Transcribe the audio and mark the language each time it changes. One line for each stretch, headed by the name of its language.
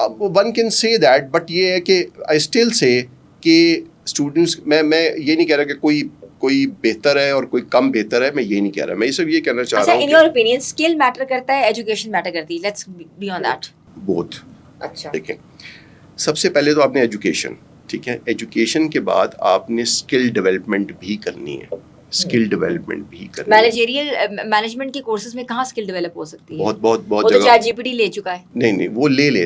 English: One can say that, but
Urdu: یہ ہے کہ
English: I still say
Urdu: کہ اسٹوڈنٹس, میں یہ نہیں کہہ رہا کہ کوئی بہتر ہے اور کوئی کم بہتر ہے, میں یہ نہیں کہہ رہا. میں یہ سب یہ کہنا چاہ رہا ہوں.
English: In your opinion, skill matter
Urdu: کرتا ہے,
English: education matter
Urdu: کرتی ہے?
English: Let's be on that. Both.
Urdu: اچھا. دیکھیں, سب سے پہلے تو آپ نے ایجوکیشن, ٹھیک ہے, ایجوکیشن کے بعد آپ نے اسکل ڈیولپمنٹ بھی کرنی ہے. اسکل ڈیولپمنٹ بھی کرنی ہے. مینجمنٹ کے کورسز میں کہاں اسکل ڈیولپ ہو سکتی ہے؟ بہت وہ تو چیٹ جی پی ٹی لے چکا ہے. نہیں, وہ لے.